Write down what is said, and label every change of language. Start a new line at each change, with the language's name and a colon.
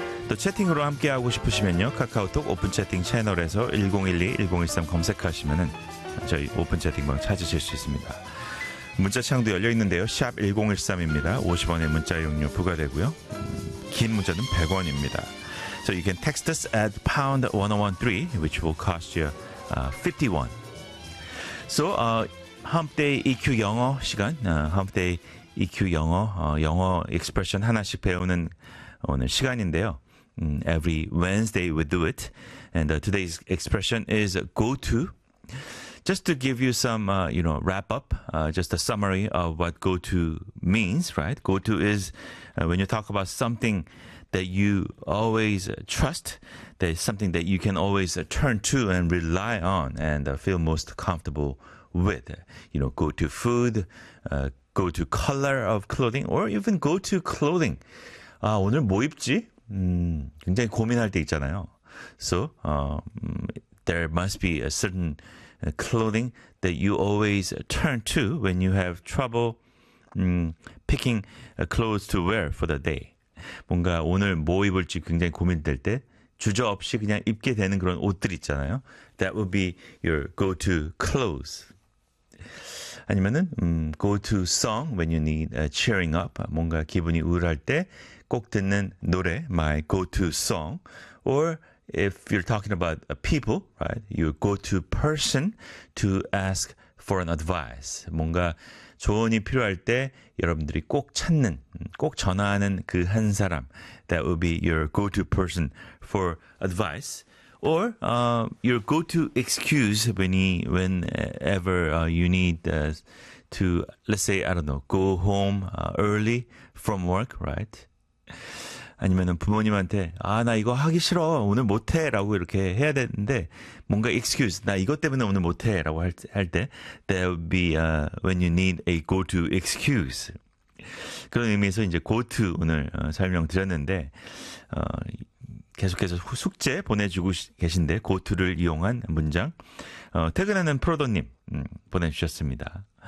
Korean: 또 채팅으로 함께하고 싶으시면요. 카카오톡 오픈 채팅 채널에서 1012-1013 검색하시면은 저희 오픈 채팅방 찾으실 수 있습니다. 문자창도 열려있는데요. 샵 1013입니다. 50원의 문자 이용료 부과되고요. 긴 문자는 100원입니다.
English: So you can text us at #1013, which will cost you 51.
Korean: So, Hump Day EQ 영어 시간. Hump Day EQ 영어, 영어 expression 하나씩 배우는 오늘 시간인데요.
English: Every Wednesday we do it. And today's expression is go to. Just to give you some, you know, wrap up, just a summary of what go to means, right? Go to is when you talk about something that you always trust, that is something that you can always turn to and rely on and feel most comfortable with. You know, go to food, go to color of clothing, or even go to clothing.
Korean: 오늘 뭐 입지? 굉장히 고민할 때 있잖아요.
English: So, there must be a certain clothing that you always turn to when you have trouble picking clothes to wear for the day.
Korean: 뭔가 오늘 뭐 입을지 굉장히 고민될 때 주저없이 그냥 입게 되는 그런 옷들 있잖아요.
English: That would be your go-to clothes.
Korean: 아니면은
English: go-to song when you need cheering up.
Korean: 뭔가 기분이 우울할 때 꼭 듣는 노래,
English: my go-to song. Or if you're talking about people, right, your go-to person to ask for an advice.
Korean: 뭔가 조언이 필요할 때 여러분들이 꼭 찾는, 꼭 전화하는 그 한 사람.
English: That would be your go-to person for advice. Or your go-to excuse whenever you need to, let's say, I don't know, go home early from work, right?
Korean: 아니면은 부모님한테 아 나 이거 하기 싫어 오늘 못해라고 이렇게 해야 되는데 뭔가 excuse 나 이것 때문에 오늘 못해라고 할 때
English: that would be when you need a go-to excuse
Korean: 그런 의미에서 이제 go-to 오늘 설명드렸는데 계속해서 숙제 보내주고 계신데 go-to를 이용한 문장 퇴근하는 프로도님 보내주셨습니다.